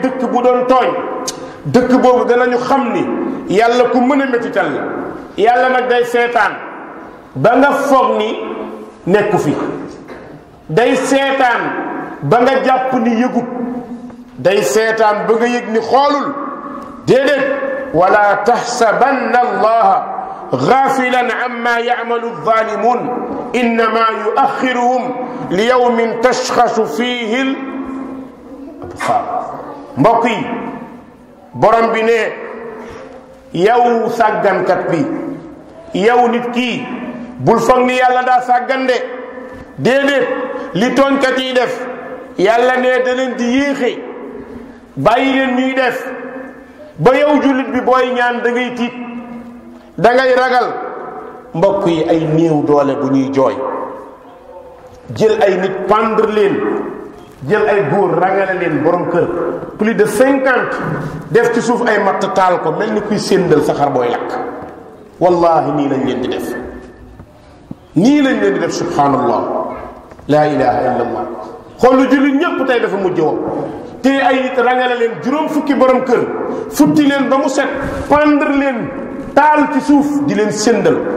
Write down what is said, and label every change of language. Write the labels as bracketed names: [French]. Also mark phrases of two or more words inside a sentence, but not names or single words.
[Wolof] dëkk bu doon tooñ dëkk boobu danañu xam ni yàlla ku mën a métital la yàlla nag day seetaan ba nga foog ni nekku fi day seetaan ba nga jàpp ni yëgut day seetaan ba nga yëg ni xoolul déedéet [Arabic] ولا تحسبن الله غافلا عما يعمل الظالمون إنما يؤخرهم ليوم تشخص فيه [Wolof] الأبصار mbokk yi borom bi ne yow sàggankat bi yow nit kii bul foog ni yàlla daa sàggan de déedéet li tooñkat yi def yàlla ne da leen di yéexe bàyyi leen ñuy def ba yow jullit bi booy ñaan da ngay tiit da ngay ragal mbokk yi ay néew doole bu ñuy jooy jël ay nit pendre leen jël ay góor rangale leen borom kër [French] plus de [Wolof] 50 def ci suuf ay matt taal ko mel ni kuy séndal saxar booy lakk wallahi nii lañ leen di def nii lañ leen di def [Arabic] سبحان الله لا إله إلا الله [Wolof] xoolu jullit ñépp tey dafa mujj woon te ay nit rangale leen juróom fukki borom kër futti leen ba mu set pendre leen taal ci suuf di leen séndal